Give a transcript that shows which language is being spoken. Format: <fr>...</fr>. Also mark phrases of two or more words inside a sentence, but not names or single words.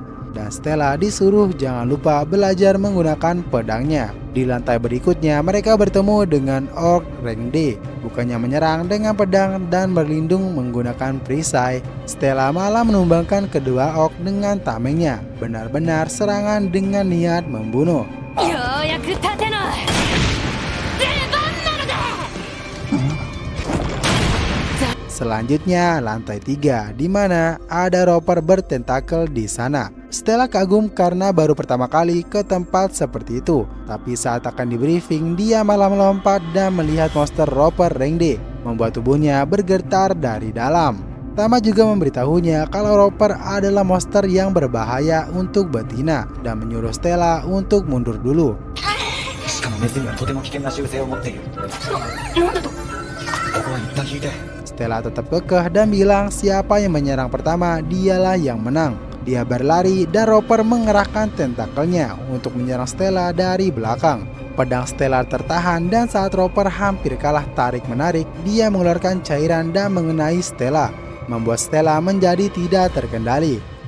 <id>Dan Stella disuruh jangan lupa belajar menggunakan pedangnya. Di lantai berikutnya mereka bertemu dengan orc rank D. Bukannya menyerang dengan pedang dan berlindung menggunakan perisai, Stella malah menumbangkan kedua orc dengan tamengnya. Benar-benar serangan dengan niat membunuh.</id> <ja>ようやく立ての出番なのだ。</ja> <id>Selanjutnya lantai 3, di mana ada roper bertentakel di sana. Stella kagum karena baru pertama kali ke tempat seperti itu. Tapi saat akan di briefing, dia malah melompat dan melihat monster roper rank D, membuat tubuhnya bergetar dari dalam. Tama juga memberitahunya kalau roper adalah monster yang berbahaya untuk betina dan menyuruh Stella untuk mundur dulu.</id> <ja>しかもネズミはとても危険な習性を持っている。なんだと。ここは一旦引いて。</ja> <id>Stella tetap kekeh dan bilang siapa yang menyerang pertama dialah yang menang. Dia berlari dan roper mengerahkan tentakelnya untuk menyerang Stella dari belakang. Pedang Stella tertahan dan saat roper hampir kalah tarik-menarik, dia mengeluarkan cairan dan mengenai Stella, membuat Stella menjadi tidak terkendali.</id>